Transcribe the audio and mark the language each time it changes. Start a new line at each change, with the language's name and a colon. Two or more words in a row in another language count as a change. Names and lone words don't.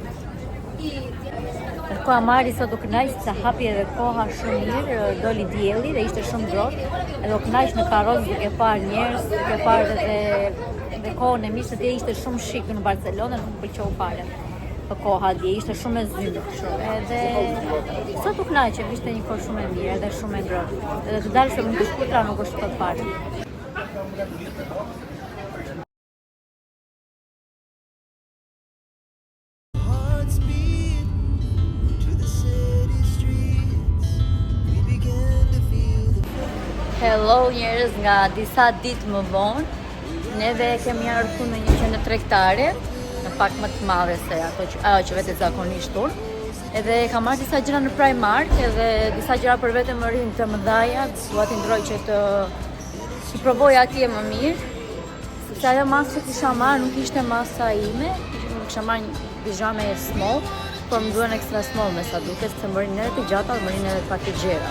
Albanian: Ndërkohë Amari sot u kënaq se hapi edhe koha shumë mirë, doli dielli dhe ishte shumë ngrohtë, edhe u kënaq në karrocë duke parë njerëz, duke parë edhe kohën e mirë, se dje ishte shumë shik në Barcelonë, nuk më pëlqeu fare. Koha dje ishte shumë e zymë kështu. Edhe sot u kënaqem, ishte një kohë shumë e mirë edhe shumë e ngrohtë. Edhe të dalë shumë të shkurtra nuk është kot fare.
English: Hearts beat to the city streets. We began to feel the
Albanian: Hello njerëz, nga disa ditë më vonë, neve kemi ardhur në një qendër tregtare, në pak më të madhe se ajo që vetë zakonisht unë. Edhe kam marrë disa gjëra në Primark, edhe disa gjëra për vete më rinë të mëdhaja, dua t'i ndroj që të provoj atje më mirë, sepse ajo masë që kisha marrë nuk ishte masa ime, kisha marrë një pijame small, por më duhen
English: extra small
Albanian: me sa duket, se më rinë edhe të gjata, më rinë edhe pak të gjera.